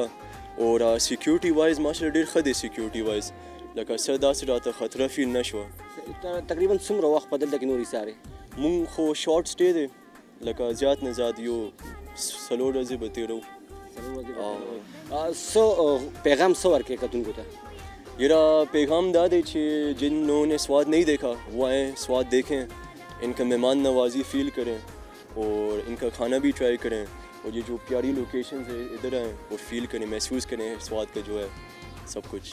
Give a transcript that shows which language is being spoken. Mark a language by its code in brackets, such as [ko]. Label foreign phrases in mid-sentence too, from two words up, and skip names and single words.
[ps] او [en] security wise [ps] ماشاءالله ډېر ښه دی. [en] security wise [ps] لکه څه داسې راته خطره فیل نه شوه. تقریبا څومره وخت په دلته کې نور ایسارې؟ مونږ خو [en] short stay [ps] دی، لکه زیات نه زیات یو 4 ورځې به تېرو. څه پیغام څه ورکړې کتونکو ته؟ یاره پیغام دا دی چې [ur] جن لوگوں نے سوات نہیں دیکھا وہ آئیں، سوات دیکھیں، ان کا مہمان نوازی فیل کریں اور ان کا کھانا بھی ٹرائی کریں اور یہ جو پیاری لوکیشنز ہے ادھر آئیں اور فیل کریں، محسوس کریں سوات کا جو ہے سب کچھ.